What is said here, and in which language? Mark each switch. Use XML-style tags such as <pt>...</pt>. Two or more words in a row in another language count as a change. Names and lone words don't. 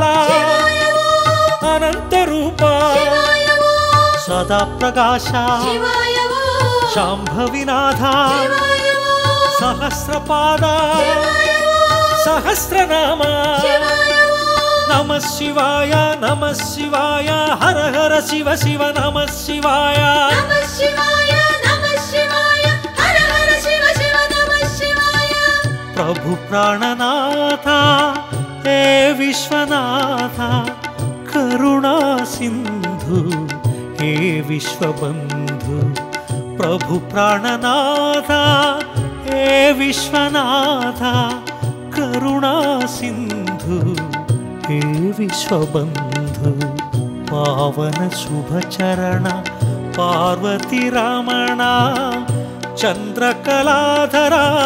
<sa>శివాయ ఓం అనంతరూప శివాయ ఓం సదా ప్రకాశ శివాయ ఓం శాంభవినాథ శివాయ ఓం సహస్రపాద శివాయ ఓం సహస్రనామ శివాయ ఓం नमः शिवाय हर हर शिव शिव नमः शिवाय नमः शिवाय हर हर शिव शिव नमः शिवाय</sa> <hi>प्रभु प्राणनाथ हे विश्वनाथ करुणा सिंधु हे विश्वबंधु प्रभु प्राणनाथ हे विश्वनाथ करुणा सिंधु हे विश्वबंधु पावन शुभचरण पार्वती रमण चंद्रकलाधरा</hi>